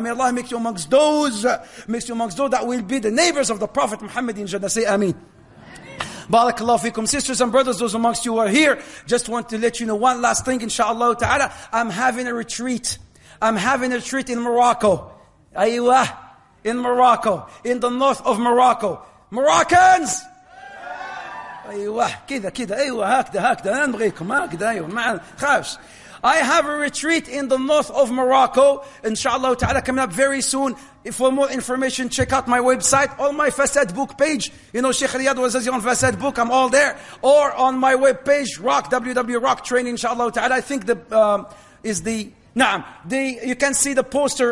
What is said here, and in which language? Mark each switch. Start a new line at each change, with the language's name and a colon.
English: May Allah make you amongst those that will be the neighbors of the Prophet Muhammad in Jannah. Say Ameen. Barakallahu fikum. Sisters and brothers, those amongst you who are here, just want to let you know one last thing, inshaAllah ta'ala. I'm having a retreat in Morocco. Aywa, in Morocco, in the north of Morocco. Moroccans!
Arabic: أيوة كذا أيوة هكذا أنا نبغيكم هكذا أيوة ما خافش.
English: I have a retreat in the north of Morocco, inshallah ta'ala, coming up very soon. For more information, check out my website, on my Fasad book page. You know, Sheikh Riyad was on Fasad book, I'm all there. Or on my web page, www.rock training, inshallah ta'ala. I think you can see the poster.